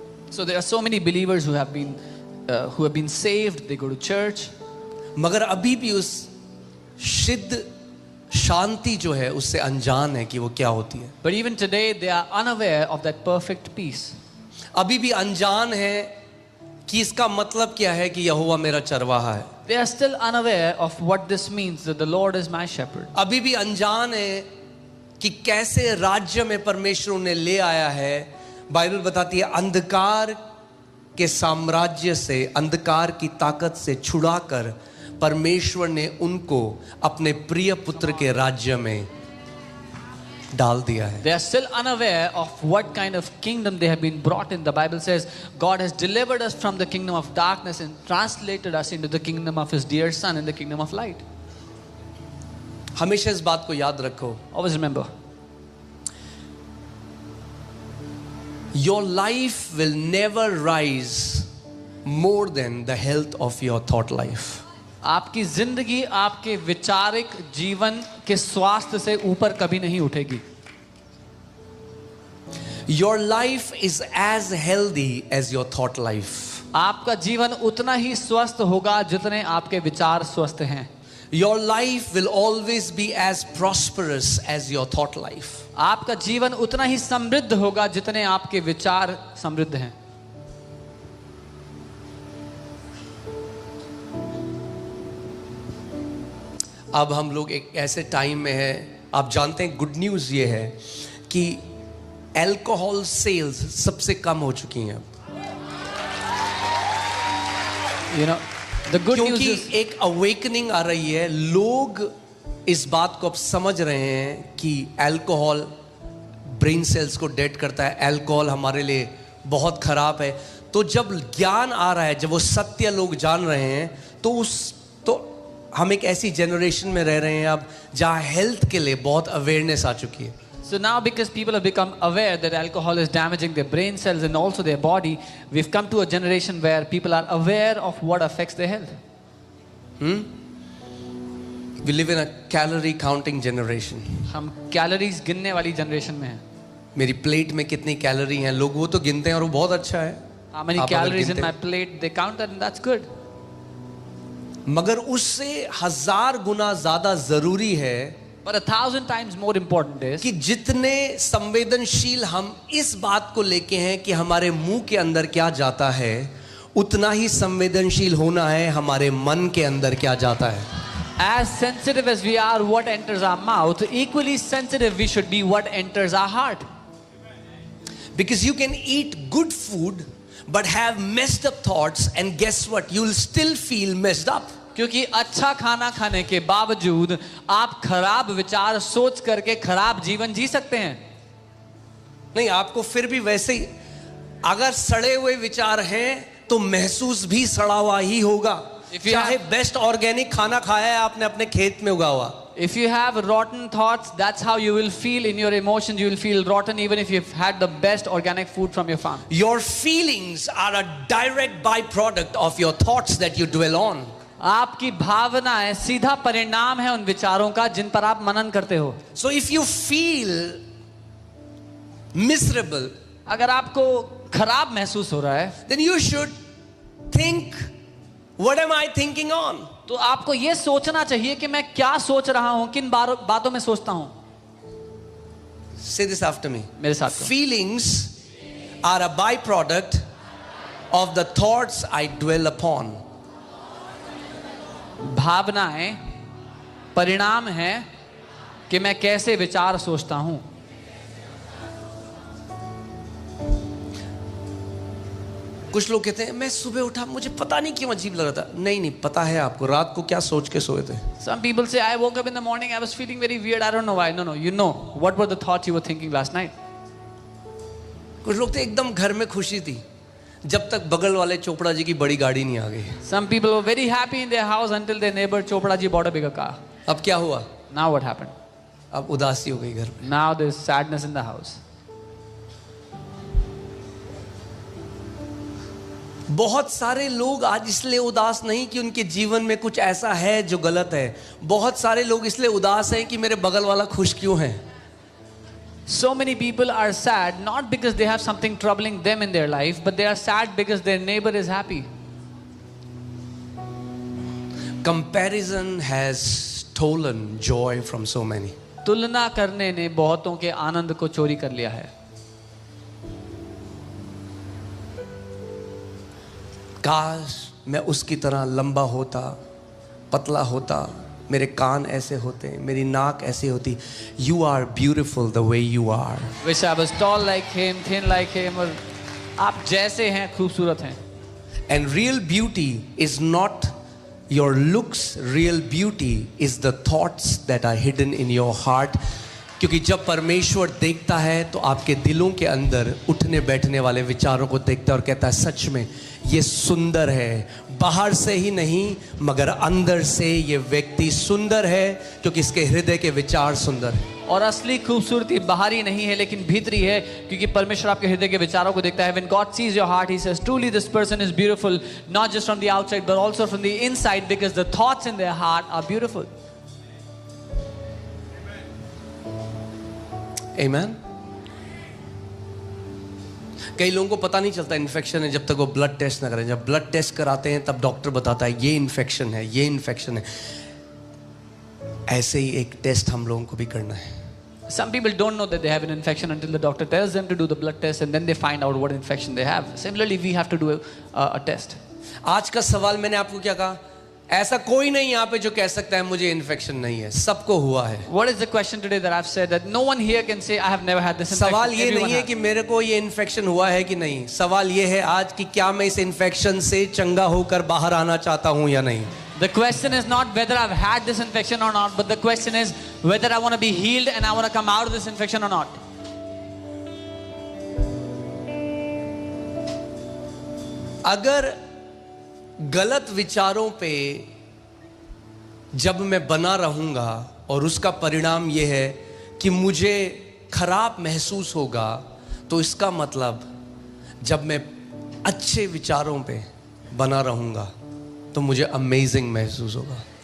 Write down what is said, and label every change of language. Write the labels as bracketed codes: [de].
[en] So there are so many believers who have been saved, they go to church, [hi] मगर अभी भी उस सिद्ध शांति जो है उससे अनजान है कि वो क्या होती है। [en] but even today they are unaware of that perfect peace. [hi] अभी भी अनजान है कि इसका मतलब क्या है कि यहोवा मेरा चरवाहा है। [en] They are still unaware of what this means, that the Lord is my shepherd. [hi] अभी भी अनजान है कि कैसे राज्य में परमेश्वर उन्हें ले आया है। बाइबल बताती है अंधकार के साम्राज्य से, अंधकार की ताकत से छुड़ाकर परमेश्वर ने उनको अपने प्रिय पुत्र के राज्य में डाल दिया है। [en] They are still unaware of what kind of kingdom they have been brought in. The Bible says God has delivered us from the kingdom of darkness and translated us into the kingdom of His dear Son, in the kingdom of light. [hi] हमेशा इस बात को याद रखो। [en] Always remember, your life will never rise more than the health of your thought life. [hi] आपकी जिंदगी आपके विचारिक जीवन के स्वास्थ्य से ऊपर कभी नहीं उठेगी। [en] Your life is as healthy as your thought life. [hi] आपका जीवन उतना ही स्वस्थ होगा जितने आपके विचार स्वस्थ हैं। [en] Your life will always be as prosperous as your thought life. [hi] आपका जीवन उतना ही समृद्ध होगा जितने आपके विचार समृद्ध हैं। अब हम लोग एक ऐसे टाइम में हैं, आप जानते हैं गुड न्यूज़ ये है कि अल्कोहल सेल्स सबसे कम हो चुकी हैं। [en] You know, the good news [hi] क्योंकि [en] is [hi] एक अवेकनिंग आ रही है, लोग इस बात को अब समझ रहे हैं कि अल्कोहल ब्रेन सेल्स को डेड करता है, अल्कोहल हमारे लिए बहुत खराब है। तो जब ज्ञान आ रहा है, जब वो सत्य लोग जान रहे हैं, तो हम एक ऐसी जनरेशन में रह रहे हैं अब जहाँ हेल्थ के लिए बहुत अवेयरनेस आ चुकी है। [en] So now because people have become aware that alcohol is damaging their brain cells and also their body, we've come to a generation where people are aware of what affects their health. We live in a calorie counting generation. [hi] हम calories गिनने वाली generation में हैं। मेरी plate में कितनी calorie हैं, लोग वो तो गिनते हैं और वो बहुत अच्छा है। [en] How many [hi] आप अगर [en] calories in [hi] गिनते [en] my plate? They count that, and that's good. [hi] मगर उससे 1000 गुना ज्यादा जरूरी है [en] But 1,000 times more important is [hi] कि जितने संवेदनशील हम इस बात को लेके हैं कि हमारे मुंह के अंदर क्या जाता है, उतना ही संवेदनशील होना है हमारे मन के अंदर क्या जाता है. [en] as sensitive as we are what enters our mouth, equally sensitive we should be what enters our heart. Because you can eat good food but have messed up thoughts, and guess what, you will still feel messed up. [hi] क्योंकि अच्छा खाना खाने के बावजूद आप खराब विचार सोच करके खराब जीवन जी सकते हैं. नहीं, आपको फिर भी वैसे ही अगर सड़े हुए विचार हैं तो महसूस भी सड़ा हुआ ही होगा. [en] If you [hi] चाहे बेस्ट ऑर्गेनिक खाना खाया है आपने अपने खेत में उगा हुआ. [en] If you have rotten thoughts, that's how you will feel in your emotions. You will feel rotten even if you've had the best organic food from your farm. Your feelings are a direct byproduct of your thoughts that you dwell on. [hi] आपकी भावनाएं सीधा परिणाम है उन विचारों का जिन पर आप मनन करते हो. [en] So if you feel miserable, [hi] अगर आपको खराब महसूस हो रहा है [en] then you should think, what am I thinking on? [hi] तो आपको यह सोचना चाहिए कि मैं क्या सोच रहा हूं, किन बातों में सोचता हूं. [en] Say this after me. [hi] मेरे साथ कहो. [en] Feelings are a byproduct of the thoughts I dwell upon. [hi] भावनाएं परिणाम है कि मैं कैसे विचार सोचता हूं. कुछ लोग कहते हैं मैं सुबह उठा मुझे पता नहीं क्यों अजीब लग रहा था. नहीं, पता है आपको रात को क्या सोच के सोए थे. [en] Some people say, I woke up in the morning, I was feeling very weird, I don't know why. No, you know what were the thoughts you were thinking last night. [hi] कुछ लोग तो एकदम घर में खुशी थी जब तक बगल वाले चोपड़ा जी की बड़ी गाड़ी नहीं आ गई. [en] Some people were very happy in their house until their neighbor Chopra ji bought a bigger car. [hi] अब क्या हुआ? [en] Now what happened? [hi] अब उदासी हो गई घर में. [en] Now there's sadness in the house. [hi] बहुत सारे लोग आज इसलिए उदास नहीं कि उनके जीवन में कुछ ऐसा है जो गलत है. बहुत सारे लोग इसलिए उदास हैं कि मेरे बगल वाला खुश क्यों है. [en] So many people are sad not because they have something troubling them in their life, but they are sad because their neighbor is happy. Comparison has stolen joy from so many. [hi] तुलना करने ने बहुतों के आनंद को चोरी कर लिया है. काश मैं उसकी तरह लंबा होता, पतला होता, मेरे कान ऐसे होते, मेरी नाक ऐसी होती. [en] You are beautiful the way you are. Wish I was tall like him, thin like him. [hi] और आप जैसे हैं खूबसूरत हैं. [en] And real beauty is not your looks. Real beauty is the thoughts that are hidden in your heart. [hi] क्योंकि जब परमेश्वर देखता है तो आपके दिलों के अंदर उठने बैठने वाले विचारों को देखता है और कहता है सच में ये सुंदर है. बाहर से ही नहीं मगर अंदर से ये व्यक्ति सुंदर है क्योंकि इसके हृदय के विचार सुंदर है. और असली खूबसूरती बाहरी नहीं है लेकिन भीतरी है क्योंकि परमेश्वर आपके हृदय के विचारों को देखता है. [en] When God sees your heart, He says, truly this person is beautiful, not just from the outside but also from the inside, because the thoughts in their heart are beautiful. Amen. [hi] कई लोगों को पता नहीं चलता infection है जब तक वो ब्लड टेस्ट ना करें. जब ब्लड टेस्ट कराते हैं तब डॉक्टर बताता है ये इन्फेक्शन है, ये इन्फेक्शन है. ऐसे ही एक टेस्ट हम लोगों को भी करना है. [en] Some people don't know that they have an infection until the doctor tells them to do the blood test and then they find out what infection they have. Similarly, we have to do a test. [hi] आज का सवाल मैंने आपको क्या कहा? ऐसा कोई नहीं यहाँ पे जो कह सकता है मुझे इन्फेक्शन नहीं है. सबको हुआ है. [en] What is the question today that I've said that no one here can say I have never had this infection? [hi] सवाल ये [en] Everyone [hi] नहीं है [en] has. [hi] कि मेरे को ये इन्फेक्शन हुआ है कि नहीं. सवाल ये है आज कि क्या मैं इस इन्फेक्शन से चंगा होकर बाहर आना चाहता हूँ या नहीं. [en] The question is not whether I've had this infection or not, but the question is whether I want to be healed and I want to come out of this infection or not. [hi] अगर गलत विचारों पे जब मैं बना रहूंगा और उसका परिणाम यह है कि मुझे खराब महसूस होगा, तो इसका मतलब जब मैं अच्छे विचारों पे बना रहूंगा तो मुझे अमेजिंग महसूस होगा.